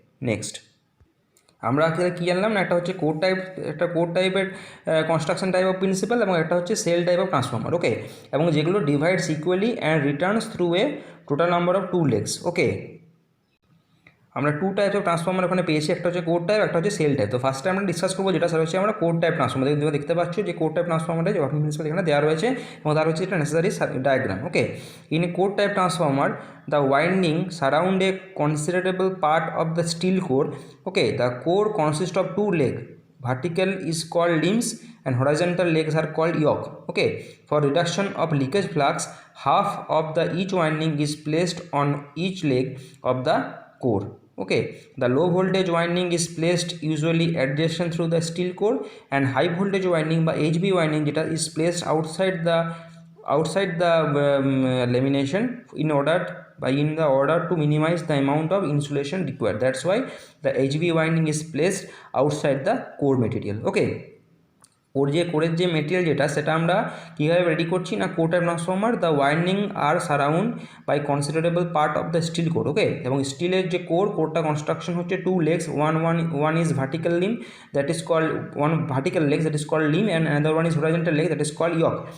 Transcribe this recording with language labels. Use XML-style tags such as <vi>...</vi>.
<bn>Next আমরা কী জানলাম না, একটা হচ্ছে কোর টাইপের কনস্ট্রাকশন টাইপ অফ প্রিন্সিপাল এবং একটা হচ্ছে সেল টাইপ অফ ট্রান্সফর্মার ওকে, এবং যেগুলো</bn> <en>divides equally and returns through a total number of two legs</en> <bn>ওকে। আমরা টু টাইপস অফ ট্রান্সফর্মার ওখানে পেয়েছি, একটা হচ্ছে কোর টাইপ, একটা হচ্ছে সেল টাইপ। তো ফার্স্টে আমরা ডিসকাস করবো যেটা সেটা হচ্ছে আমরা কোর টাইপ ট্রান্সফর্মার। দেখতে পাচ্ছ যে কোর টাইপ ট্রান্সফর্মারের যে ওয়ার্কিং প্রিন্সিপাল এখানে দেওয়া রয়েছে এবং তার হচ্ছে এটা necessary diagram okay.</bn> <en>In a core type transformer the winding surround a considerable part of the steel core. Okay, the core consists of two legs vertical is called limbs and horizontal legs are called yoke. Okay, for reduction of leakage flux, half of the each winding is placed on each leg of the core. Okay, the low voltage winding is placed usually adjacent through the steel core, and high voltage winding by HV winding যেটা is placed outside the lamination in order to minimize the amount of insulation required. That's why the HV winding is placed outside the core material.</en> <bn>Okay, কোরের যে material যেটা সেটা আমরা কীভাবে ready করছি না,</bn> <en>Core type transformer the winding are surround by considerable part of the steel core. Okay,</en> <bn>এবং স্টিলের যে কোরটা কনস্ট্রাকশন হচ্ছে</bn> <en>Two legs, one is vertical limb that is called one vertical legs that is called limb and another one is horizontal leg that is called yoke.</en>